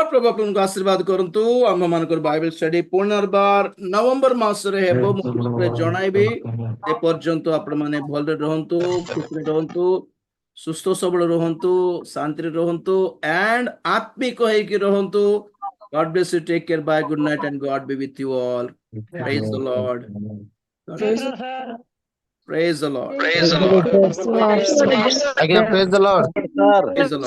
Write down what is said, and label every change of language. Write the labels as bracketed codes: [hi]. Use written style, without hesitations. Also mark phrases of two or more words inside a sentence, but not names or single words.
[or] ପ୍ରଭୁ ଆପଣଙ୍କୁ ଆଶୀର୍ବାଦ କରନ୍ତୁ। ଆମମାନଙ୍କର ବାଇବେଲ ଷ୍ଟଡି ପୁନର୍ବାର ନଭେମ୍ବର ମାସରେ ହେବ, ମୁଁ ଆପଣଙ୍କୁ ଜଣାଇବି। ସେ ପର୍ଯ୍ୟନ୍ତ ଆପଣମାନେ ଭଲରେ ରୁହନ୍ତୁ, ଖୁସିରେ ରୁହନ୍ତୁ, ସୁସ୍ଥ ସବଳ ରୁହନ୍ତୁ, ଶାନ୍ତିରେ ରୁହନ୍ତୁ and ଆତ୍ମିକ ହେଇକି ରୁହନ୍ତୁ। [en] God bless you. Take care. Bye. Good night and God be with you all. Praise the Lord. God bless you. Praise the Lord. ଆଜ୍ଞା praise the Lord. Praise the Lord.